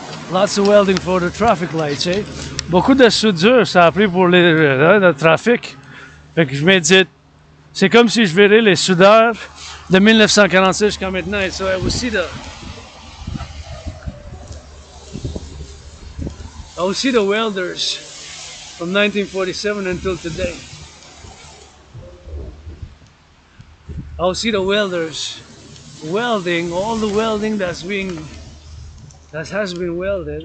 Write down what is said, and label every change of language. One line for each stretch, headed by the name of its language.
English: Lots of welding for the traffic lights, eh?
French: Beaucoup de soudure, ça a pris pour le trafic. Fait que je médite. C'est comme si je verrais les soudeurs de 1946 jusqu'à maintenant.
English: Et so I will see the welders from 1947 until today. I'll see the welders welding all the welding that has been welded.